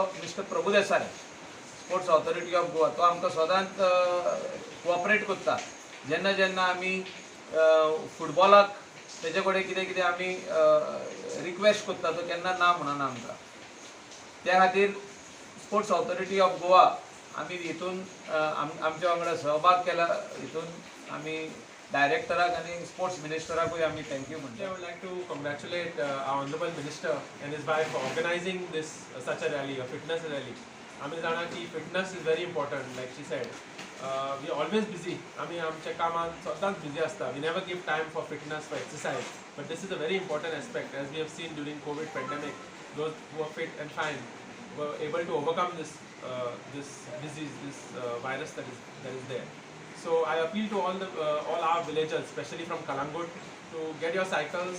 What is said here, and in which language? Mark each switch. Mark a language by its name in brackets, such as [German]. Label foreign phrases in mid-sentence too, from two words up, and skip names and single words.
[Konkani] मिस्टर प्रभुदेसाय स्पोर्ट्स ऑथॉरिटी ऑफ गोवा तो आमकां सदांच कोऑपरेट करता जेन्ना जेन्ना आमी फुटबॉलाक तेजे कडेन कितें कितें आमी रिक्वेस्ट करता तो केन्ना ना म्हणना आमकां त्या खातीर स्पोर्ट्स ऑथॉरिटी ऑफ गोवा आमी हितून आमच्या वांगडा सहभाग केला हितून आमी डायरेक्टराक आनी स्पोर्ट्स मिनिस्टराकूय आमी थँक्यू म्हणटा [English] I would like to congratulate our honorable minister and his wife for organizing this such a rally, a fitness rally. [Konkani] आमी जाणा की [English] fitness is very important, like she said. We are always busy. [Konkani] आमी आमच्या कामान सदांच busy आसता. [English] We never give time for fitness, for exercise. But this is a very important aspect, as we have seen during COVID pandemic. Those who are fit and fine were able to overcome this disease, this virus that is there. So I appeal to all our villagers, especially from Kalangut, to get your cycles.